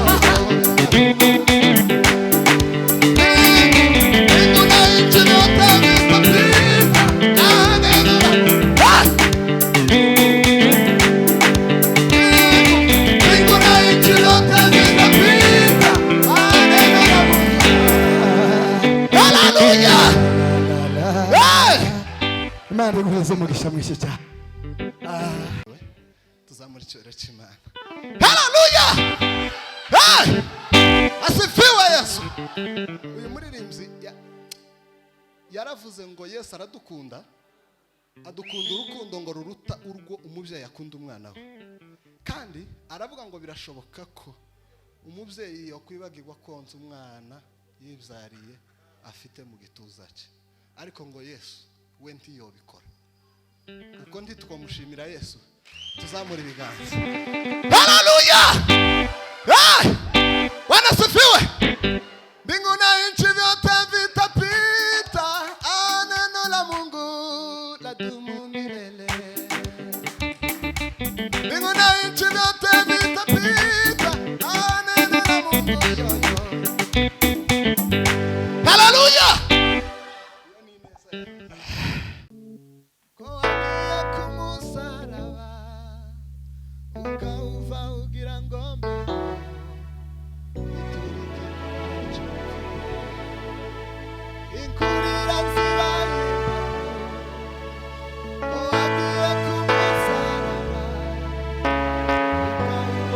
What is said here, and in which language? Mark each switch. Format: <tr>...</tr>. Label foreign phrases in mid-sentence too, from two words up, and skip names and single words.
<sw>Mbingu na nchi vyote vitapita, neno la Mungu. Mbingu na nchi vyote vitapita, neno la Mungu. Hallelujah! Hey!</sw> <rw>Imana iguheze umugisha mwinshi cyane. Tuzamura icyubahiro cy'Imana. Hallelujah! Hey! Asifiwe Yesu. Uyu muririmbyi yaravuze ngo Yesu aradukunda, adukunda urukundo ngo ruruta urwo umubyeyi akunda umwana we. Kandi aravuga ngo birashoboka ko umubyeyi yakwibagirwa konsa umwana yibyariye afite mu gituza cye, ariko ngo Yesu we ntiyobikora. Kuko ntitwamushimira Yesu, tuzamura ibiganza. Hallelujah! Hey!</rw> <sw>Bwana asifiwe. Mbingu na nchi vyote vitapita, neno la Mungu ladumu milele. Mbingu na nchi vyote vitapita, neno la Mungu yoyo. Hallelujah! Kwa kumusaraba ukauva ugira ngombe inkurira zibaye wagiye kumusaraba ukauva</sw>